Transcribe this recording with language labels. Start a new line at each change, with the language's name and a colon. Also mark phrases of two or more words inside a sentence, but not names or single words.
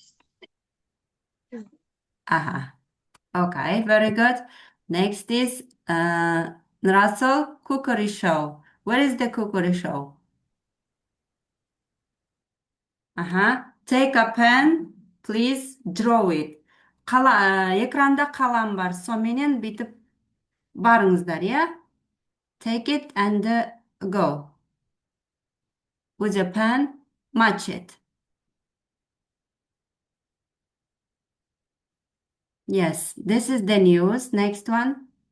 English: Okay, very good. Next is Russell, cookery show. Where is the cookery show? Take a pen, please draw it.
Kazakh: Экранда қалам бар. Соменен бүйтіп барыңыздар,
English: yeah? Take it and go. With a pen, match it. Yes, this is the news. Next one.